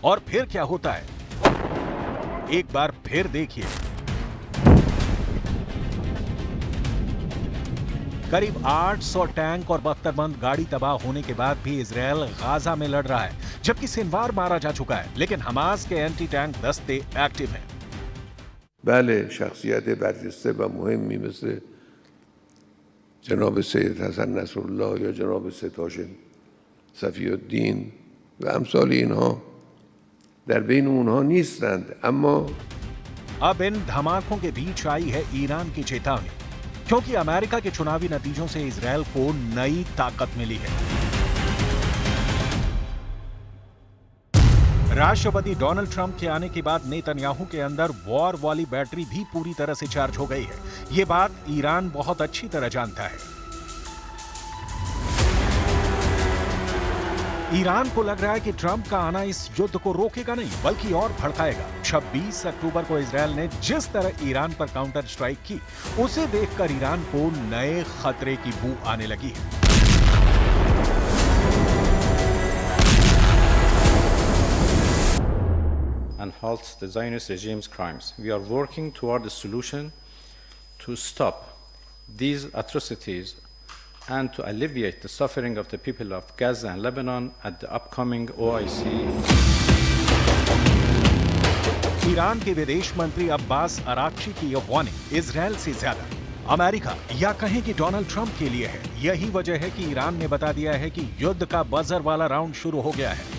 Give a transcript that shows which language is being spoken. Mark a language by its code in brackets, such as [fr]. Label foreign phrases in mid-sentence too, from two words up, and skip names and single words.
[hi] और फिर क्या होता है, एक बार फिर देखिए। करीब 800 टैंक और बख्तरबंद गाड़ी तबाह होने के बाद भी इजराइल गाजा में लड़ रहा है, जबकि सिनवार मारा जा चुका है, लेकिन हमास के एंटी टैंक दस्ते एक्टिव हैं। [fa] بله شخصیت برجسته و مهمی مثل جناب سید حسن نصرالله یا جناب سید هاشم صفی الدین و امثال اینها در بین اونها نیستند. اما [hi] अब इन धमाकों के बीच आई है ईरान की चेतावनी, क्योंकि अमेरिका के चुनावी नतीजों से इजराइल को नई ताकत मिली है। राष्ट्रपति डोनाल्ड ट्रंप के आने के बाद नेतन्याहू के अंदर वॉर वाली बैटरी भी पूरी तरह से चार्ज हो गई है। ये बात ईरान बहुत अच्छी तरह जानता है। ईरान को लग रहा है कि ट्रंप का आना इस युद्ध को रोकेगा नहीं बल्कि और भड़काएगा। 26 अक्टूबर को इजरायल ने जिस तरह ईरान पर [en] counter strike [hi] की, उसे देखकर ईरान को नए खतरे की बू आने लगी है। [en] And halt the Zionist regime's crimes. We are working toward a solution to stop these atrocities and to alleviate the suffering of the people of Gaza and Lebanon at the upcoming OIC. [hi] ईरान के विदेश मंत्री अब्बास अराक्ची की यह वार्निंग इजरायल से ज्यादा अमेरिका या कहें कि डोनाल्ड ट्रंप के लिए है। यही वजह है कि ईरान ने बता दिया है कि युद्ध का बजर वाला राउंड शुरू हो गया है।